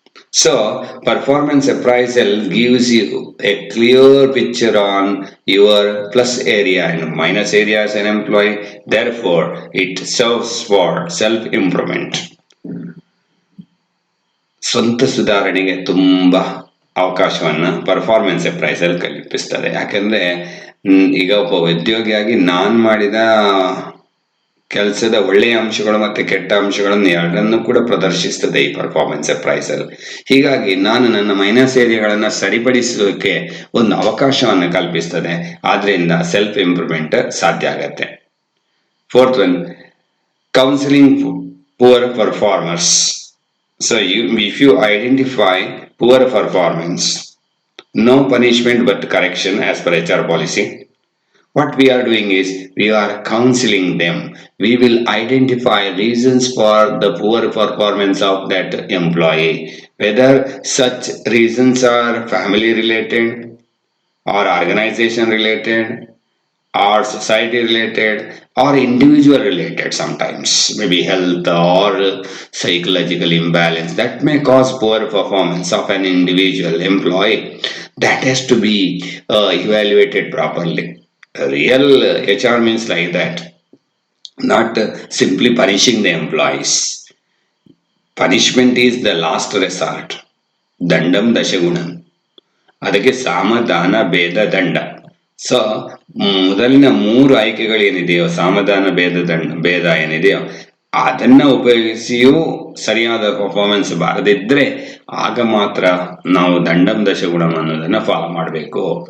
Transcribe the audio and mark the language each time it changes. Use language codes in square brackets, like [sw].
[en] So performance appraisal gives you a clear picture on your plus area and minus area as an employee. Therefore, it serves for self-improvement. [kn] ಸ್ವಂತ ಸುಧಾರಣೆಗೆ ತುಂಬಾ ಅವಕಾಶವನ್ನು performance price ಅಲ್ಲಿ ಕಲ್ಪಿಸ್ತದೆ. ಯಾಕಂದ್ರೆ ಈಗ ಒಬ್ಬ ಉದ್ಯೋಗಿಯಾಗಿ ನಾನು ಮಾಡಿದ ಕೆಲಸದ ಒಳ್ಳೆಯ ಅಂಶಗಳು ಮತ್ತೆ ಕೆಟ್ಟ ಅಂಶಗಳನ್ನು ಎರಡನ್ನೂ ಕೂಡ ಪ್ರದರ್ಶಿಸ್ತದೆ ಈ ಪರ್ಫಾರ್ಮೆನ್ಸ್ ಪ್ರೈಸ್ ಅಲ್ಲಿ. ಹೀಗಾಗಿ ನಾನು ನನ್ನ ಮೈನಸ್ ಏರಿಯಾಗಳನ್ನ ಸರಿಪಡಿಸೋಕೆ ಒಂದು ಅವಕಾಶವನ್ನು ಕಲ್ಪಿಸ್ತದೆ. ಆದ್ರಿಂದ ಸೆಲ್ಫ್ ಇಂಪ್ರೂವ್ಮೆಂಟ್ ಸಾಧ್ಯ ಆಗತ್ತೆ. [en] Fourth one, counselling poor performers. So if you identify poor performance, no punishment but correction as per HR policy. What we are doing is we are counseling them. We will identify reasons for the poor performance of that employee, whether such reasons are family related or organization related or society related or individual related, sometimes maybe health or psychological imbalance that may cause poor performance of an individual employee. That has to be evaluated properly. Real HR means like that, not simply punishing the employees. Punishment is the last resort. [sa] Dandam dashagunam. [kn] ಅದಕ್ಕೆ ಸಾಮ ದಾನ ಭೇದ ದಂಡ. So ಮೊದಲಿನ 3 ಆಯ್ಕೆಗಳೇನಿದೆಯೋ, ಸಾಮಧಾನ ಭೇದ ಏನಿದೆಯೋ ಅದನ್ನ ಉಪಯೋಗಿಸಿಯೂ ಸರಿಯಾದ ಪರ್ಫಾರ್ಮೆನ್ಸ್ ಬಾರದಿದ್ರೆ ಆಗ ಮಾತ್ರ ನಾವು ದಂಡಂ ದಶಗುಣಂ ಅನ್ನೋದನ್ನ ಫಾಲೋ ಮಾಡಬೇಕು.